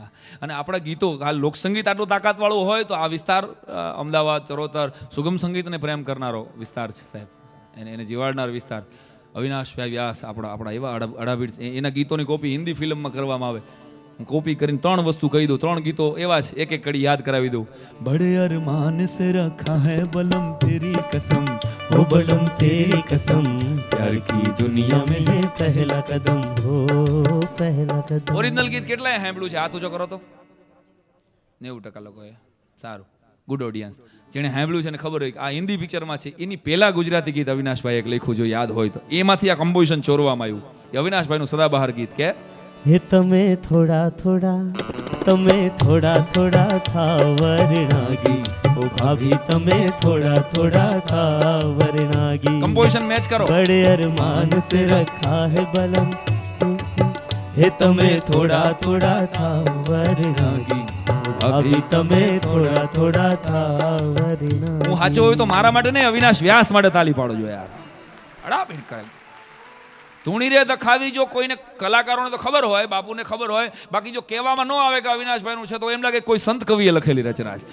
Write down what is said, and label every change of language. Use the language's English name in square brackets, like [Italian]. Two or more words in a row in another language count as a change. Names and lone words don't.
[Gujarati] હા, અને આપણા ગીતો આ લોકસંગીત આટલું તાકાતવાળું હોય તો આ વિસ્તાર અમદાવાદ ચરોતર સુગમ સંગીતને પ્રેમ કરનારો વિસ્તાર છે સાહેબ, એને જીવાડનાર વિસ્તાર. અવિનાશભાઈ વ્યાસ આપણા એવા અડાભીડ એના ગીતોની કોપી હિન્દી ફિલ્મમાં કરવામાં આવે. હું કોપી કરીને 3 વસ્તુ કહી દઉં, 3 ગીતો એવા છે, એક એક કડી યાદ કરાવી દઉં. [Hindi] बड़े अरमान से रखा है बलम तेरी कसम, हो बलम तेरी कसम, प्यार की दुनिया में ये पहला कदम, हो पहला कदम. [Gujarati] ઓરિજિનલ ગીત કેટલાય સાંભળ્યું છે? હાથ ઊંચો કરો તો. 90% લોકોએ. સારું, [English] good audience. [Gujarati] જેણે સાંભળ્યું છે ને ખબર હોય કે આ હિન્દી પિક્ચરમાં છે, એની પહેલા ગુજરાતી ગીત અવિનાશભાઈ એક લખ્યું, જો યાદ હોય તો. એમાંથી આ કમ્પોઝિશન ચોરવામાં આવ્યું. એ અવિનાશભાઈનું સદાબહાર ગીત કે हे તમે થોડા થોડા થા વરણાગી, ઓ ભાભી તમે થોડા થા વરણાગી. કમ્પોઝિશન મેચ કરો. [Hindi] बड़े अरमान से रखा है बलम, [Gujarati] हे તમે થોડા થા વરણાગી, ભાભી તમે થોડા થા વરણાગી. હું સાચો હોય તો મારા માટે નહીં, અવિનાશ વ્યાસ માટે તાલી પાડો જો યાર. અડાબીડ કરે. ધૂણી રે દખાવી જો કોઈને કલાકારોને તો ખબર હોય, બાપુને ખબર હોય, બાકી જો કહેવામાં ન આવે કે અવિનાશભાઈનું છે તો એમ લાગે કોઈ સંત કવિએ લખેલી રચના છે.